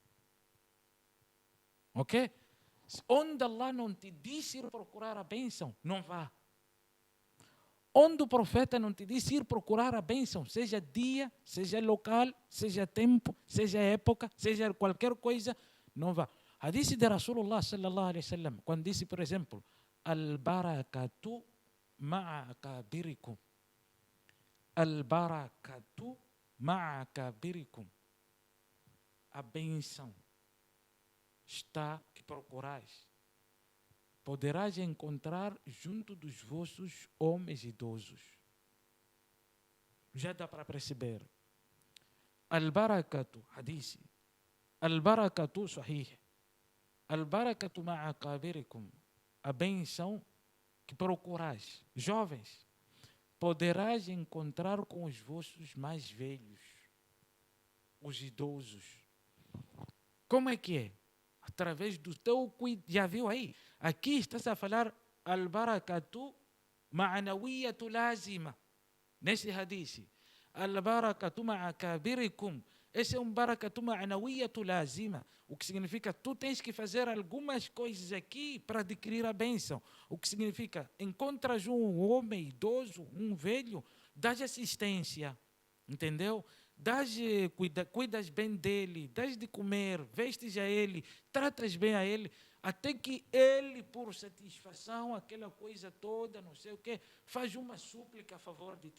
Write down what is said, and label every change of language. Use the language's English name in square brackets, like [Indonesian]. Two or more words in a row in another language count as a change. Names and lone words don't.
[Portuguese] Ok? Onde Allah não te disse ir procurar a bênção, não vá. Onde o profeta não te disse ir procurar a bênção, seja dia, seja local, seja tempo, seja época, seja qualquer coisa, não vá. Hadith de [Arabic] رسول الله صلى الله عليه وسلم, [Portuguese] quando disse, por exemplo, [Arabic] البركة مع أكابركم. البركة مع أكابركم. [Portuguese] A bênção está que procurais. Poderás encontrar junto dos vossos homens idosos. Já dá para perceber. [Arabic] البركة، حديث. البركة صحيح. البركة مع أكابركم. [Portuguese] A benção que procurais. Jovens, poderás encontrar com os vossos mais velhos. Os idosos. Como é que é? Através do teu cuidado. Já viu aí? Aqui está-se a falar [Arabic] البركة المعنوية لازمة. [Portuguese] Nesse hadith. [Arabic] البركة مع أكابركم. [Portuguese] Esse é um [Arabic] بركة معنوية لازمة. [Portuguese] O que significa, tu tens que fazer algumas coisas aqui para adquirir a bênção. O que significa, encontras um homem idoso, um velho, dás assistência. Entendeu? Cuidas bem dele, dás de comer, vestes a ele, tratas bem a ele, até que ele, por satisfação, aquela coisa toda, não sei o quê, faz uma súplica a favor de ti.